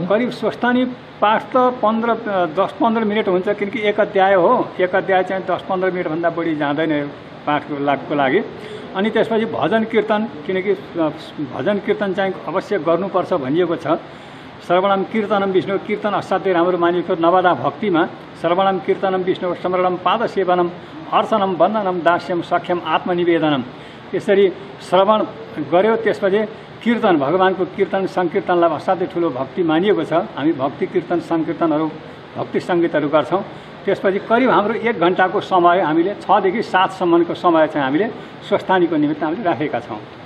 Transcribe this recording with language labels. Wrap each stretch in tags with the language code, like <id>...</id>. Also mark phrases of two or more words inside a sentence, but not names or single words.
<ne>करिब स्वस्थानी पाठ त 10-15 मिनट हुन्छ। किनकि एक अध्याय हो, एक अध्याय चाहिँ 10-15 मिनटभन्दा बढी जाँदैन पाठको लागि। अनि त्यसपछि भजन कीर्तन, किनकि भजन कीर्तन चाहिँ अवश्य गर्नुपर्छ भनिएको छ।</ne> <sa>श्रवणम कीर्तनम विष्णु,</sa> <ne>कीर्तन असाध्यै राम्रो मानिएको नवदा भक्तिमा</ne> <sa>श्रवणम कीर्तनम विष्णु स्मरणम पादसेवनम अर्चनम वन्दनम दास्यम सख्यम आत्मनिवेदनम।</sa> <ne>यसरी श्रवण गर्यो। त्यसपछि कीर्तन, भगवानको कीर्तन सङ्कीर्तनलाई असाध्यै ठुलो भक्ति मानिएको छ। हामी भक्ति कीर्तन सङ्कीर्तनहरू भक्ति सङ्गीतहरू गर्छौँ। त्यसपछि करिब हाम्रो 1 घन्टाको समय हामीले 6 देखि 7 सम्मको समय चाहिँ हामीले स्वस्थानीको निमित्त हामीले राखेका छौँ।</ne>